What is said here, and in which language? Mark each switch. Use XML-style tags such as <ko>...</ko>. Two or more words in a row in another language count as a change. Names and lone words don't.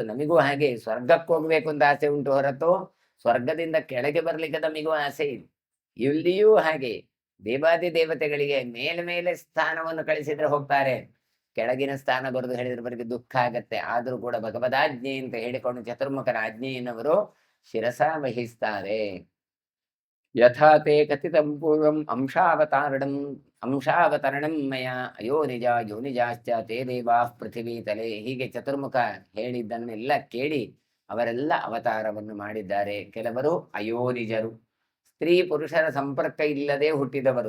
<kn>ನಮಿಗೂ ಹಾಗೆ ಸ್ವರ್ಗಕ್ಕೆ ಹೋಗ್ಬೇಕು ಅಂತ ಆಸೆ ಉಂಟು ಹೊರತು ಸ್ವರ್ಗದಿಂದ ಕೆಳಗೆ ಬರ್ಲಿಕ್ಕೆ ನಮಿಗೂ ಆಸೆ ಇದೆ. ಇಲ್ಲಿಯೂ ಹಾಗೆ ದೇವಾದಿ ದೇವತೆಗಳಿಗೆ ಮೇಲೆ ಮೇಲೆ ಸ್ಥಾನವನ್ನು ಕಳಿಸಿದ್ರೆ ಹೋಗ್ತಾರೆ, ಕೆಳಗಿನ ಸ್ಥಾನ ಬರೆದು ಹೇಳಿದ್ರೆ ಬರಿಗೆ ದುಃಖ ಆಗತ್ತೆ. ಆದ್ರೂ ಕೂಡ ಭಗವದಾಜ್ಞೆ ಅಂತ ಹೇಳಿಕೊಂಡು ಚತುರ್ಮುಖನ ಆಜ್ಞೆಯನ್ನವರು ಶಿರಸ ವಹಿಸ್ತಾರೆ.</kn> <sa>ಯಥಾ ತೇ ಕಥಿತಂ ಪೂರ್ವಂ ಅಂಶಾವತರಣಂ ಮಯ ಅಯೋನಿಜ ಯೋನಿಜಾಶ್ಚ ತೇ ದೇವಾಃ ಪೃಥಿವೀ ತಲೆ.</sa> <kn>ಹೀಗೆ ಚತುರ್ಮುಖ ಹೇಳಿದ್ದನ್ನೆಲ್ಲ ಕೇಳಿ ಅವರೆಲ್ಲ ಅವತಾರವನ್ನು ಮಾಡಿದ್ದಾರೆ. ಕೆಲವರು ಅಯೋನಿಜರು, ಸ್ತ್ರೀ ಪುರುಷರ ಸಂಪರ್ಕ ಇಲ್ಲದೆ ಹುಟ್ಟಿದವರು.</kn>